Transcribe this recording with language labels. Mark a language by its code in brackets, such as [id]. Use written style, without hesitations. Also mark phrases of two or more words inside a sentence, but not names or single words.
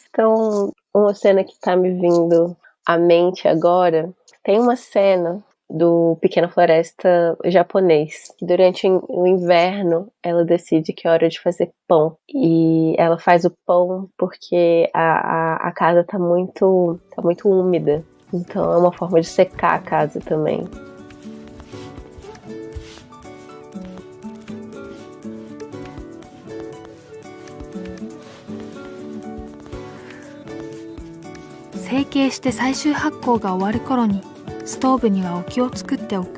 [pt] Então, uma cena que tá me vindo à mente agora, tem uma cena do Pequena Floresta japonês, que durante o inverno ela decide que é hora de fazer pão. E ela faz o pão porque a casa tá muito úmida. Então é uma forma de secar a casa também. [ja] 成形して最終発酵が終わる頃にストーブにはおを作っておく。